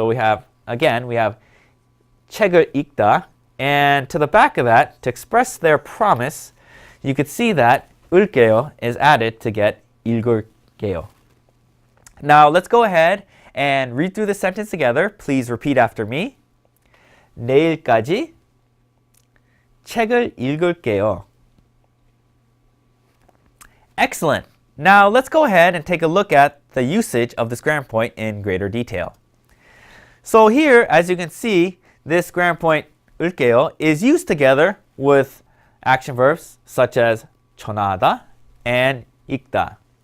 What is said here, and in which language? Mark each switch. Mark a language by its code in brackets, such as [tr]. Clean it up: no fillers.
[en] So we have [ko] 책을 읽다. [en] And to the back of that, to express their promise, you could see that 읊게요 is added to get 읽을게요. Now let's go ahead and read through the sentence together. Please repeat after me. [ko] 내일까지 책을 읽을게요. [en] Excellent. Now let's go ahead and take a look at the usage of this grammar point in greater detail. So here, as you can see, this grammar point 읊게요 is used together with action verbs such as 전화하다 and 읽다.